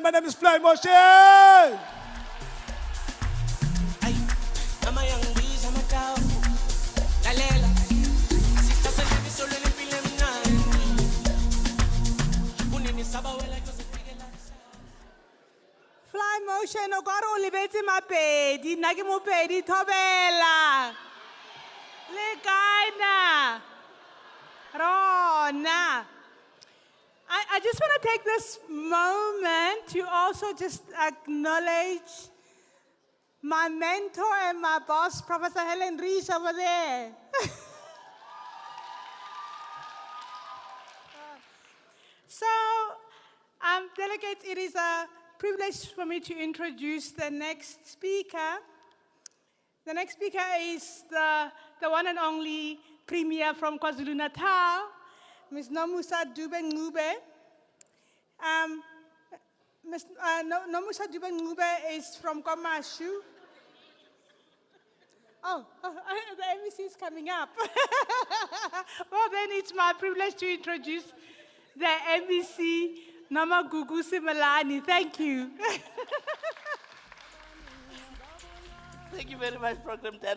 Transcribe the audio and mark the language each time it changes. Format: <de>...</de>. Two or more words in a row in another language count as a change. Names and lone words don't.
<en>My name is Fly Motion. Fly Motion,</en> <nso>o ka re o lebetse mapedi, nna ke mopedi thobela. Le kae na? Rona.</nso> <en>I just want to take this moment to also just acknowledge my mentor and my boss, Professor Helen Rees over there. So, delegates, it is a privilege for me to introduce the next speaker. The next speaker is the one and only Premier from KwaZulu-Natal, Ms. Nomusa Dube-Ncube. Nomusa Dube-Ncube is from KwaMashu. The MEC is coming up. Well, then it's my privilege to introduce the MEC, Nama Gugu Simalani. Thank you. Thank you very much, Program Director.</en>